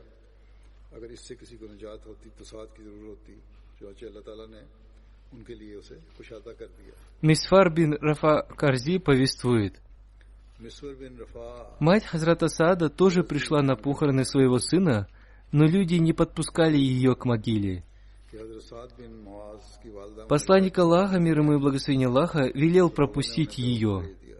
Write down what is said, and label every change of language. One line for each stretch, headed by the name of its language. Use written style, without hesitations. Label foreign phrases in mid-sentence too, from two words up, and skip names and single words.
Hindi: अगर इससे किसी को निजात होती तो साथ की जरूरत होती, चुनांचे अल्लाह ताला ने उनके लिए उसे कुशादा कर दिया।
Russian: Мисфар бин Рафа Карзи повествует: мать Хазрата Саада тоже пришла на похороны своего сына, но люди не подпускали ее к могиле. Посланник Аллаха, мир ему и благословение Аллаха, велел пропустить ее.